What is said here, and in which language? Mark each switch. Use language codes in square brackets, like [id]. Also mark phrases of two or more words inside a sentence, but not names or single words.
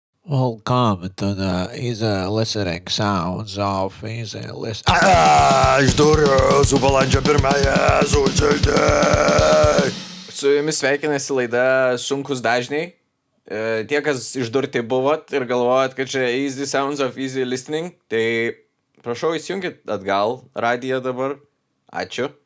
[en] Welcome to the easy listening sounds of easy list. [lt] Aš duriu su balandžio pirmąją sužaidai. Su jumis sveikinasi laida Sunkūs dažniai. Tie, kas išdurti buvot ir galvojat, kad čia Easy Sounds of Easy Listening, tai prašau įsijunkit atgal radiją dabar. Ačiū.